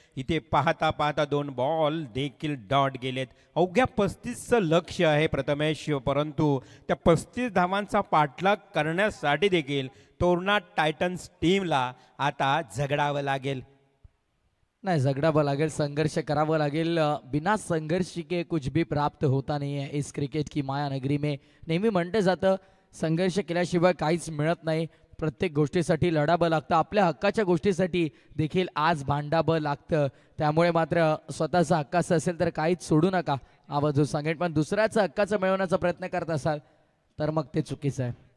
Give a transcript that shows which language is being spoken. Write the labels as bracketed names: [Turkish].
[Marathi] इथे पाहता पाहता 2 बॉल देखील डॉट गेलेत. अवघ्या 35चं लक्ष आहे प्रथमेश, परंतु त्या 35 धावांचा पाठलाग करण्यासाठी देखील तोरणा टायटन्स टीमला आता झगडावं लागेल. नाही, झगडावं लागेल, संघर्ष करावं लागेल. [Hindi] बिना संघर्ष के कुछ भी प्राप्त होता नहीं है इस क्रिकेट की माया नगरी में. [Marathi] नेहमी म्हटलं जातं संघर्ष केल्याशिवाय काहीच मिळत नाही. प्रत्येक गोष्टीसाठी लढावं लागतं, आपल्या हक्काच्या गोष्टीसाठी देखील आज भांडावं लागतं. त्यामुळे मात्र स्वतःचा हक्काचं असेल तर काहीच सोडू नका, आवाज सांगेन. पण दुसऱ्याचं हक्काचं मिळवण्याचा प्रयत्न करत असाल तर मग ते चुकीचं आहे.